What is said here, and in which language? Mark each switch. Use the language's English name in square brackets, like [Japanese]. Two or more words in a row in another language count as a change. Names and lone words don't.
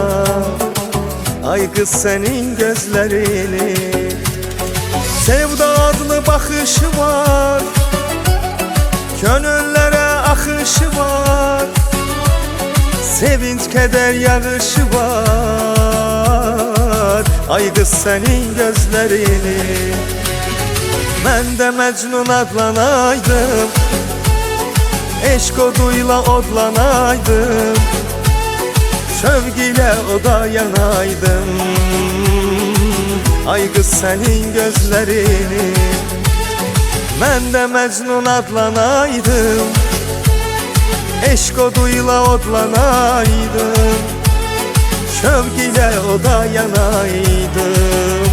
[Turkish] Ay kız senin gözlerini, sevda adlı bakışı var, gönüllere akışı var, sevinç keder yağışı var. Ay kız senin gözlerini, [Azerbaijani] mən də Məcnun adlanaydım, eşq oduyla odlanaydım, şövq ilə oda yanaydım. [Turkish] Ay kız senin gözlerini, [Azerbaijani] mən də Məcnun adlanaydım, eşq oduyla odlanaydım, şövq ilə oda yanaydım.